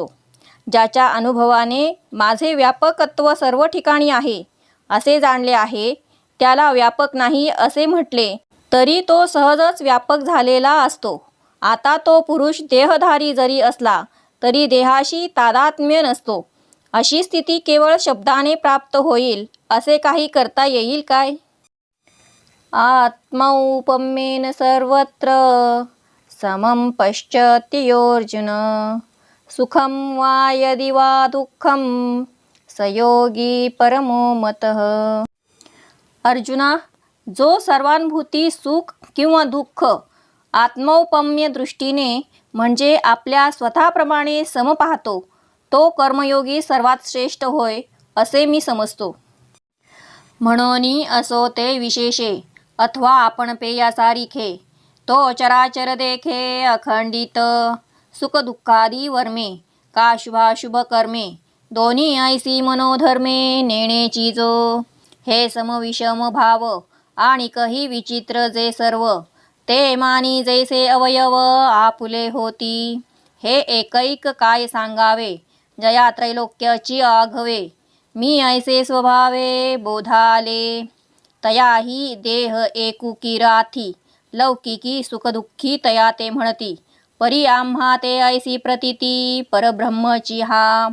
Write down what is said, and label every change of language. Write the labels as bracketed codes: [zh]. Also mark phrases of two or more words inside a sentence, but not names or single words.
[mr] ज्याच्या अनुभवाने माझे व्यापकत्व सर्व ठिकाणी आहे असे जाणले आहे त्याला व्यापक नाही असे म्हटले तरी तो सहजच व्यापक झालेला असतो. आता तो पुरुष देहधारी जरी असला तरी देहाशी तादात्म्य नसतो. अशी स्थिती केवळ शब्दाने प्राप्त होईल असे काही करता येईल काय. [sa] आत्मौपम्येन सर्वत्र समं पश्यत्योर्जुन सुखं वा यदि वा दुःखं स योगी परमो मतः. [mr] अर्जुना, जो सर्वानुभूती सुख किंवा दुःख आत्मौपम्य दृष्टीने म्हणजे आपल्या स्वतःप्रमाणे सम पाहतो तो कर्मयोगी सर्वात श्रेष्ठ होय असे मी समजतो. म्हणून असो ते विशेषे अथवा आपण पेया सारिखे तो चराचर देखे अखंडित सुख दुःखादी वर्मे का शुभाशुभ कर्मे दोन्ही ऐसी मनोधर्मे नेणेची जो. हे समविषम भाव आणि कही विचित्र जे सर्व ते मानी जैसे अवयव आपुले होती. हे एकैक काय सांगावे जया त्रैलोक्याची आघवे मी ऐसे स्वभावे बोधाले. तयाही देह एकुकी राथी लौकिकी सुखदुःखी तया ते म्हणती परी आम्हा ते ऐसी प्रतीती परब्रह्मची हा.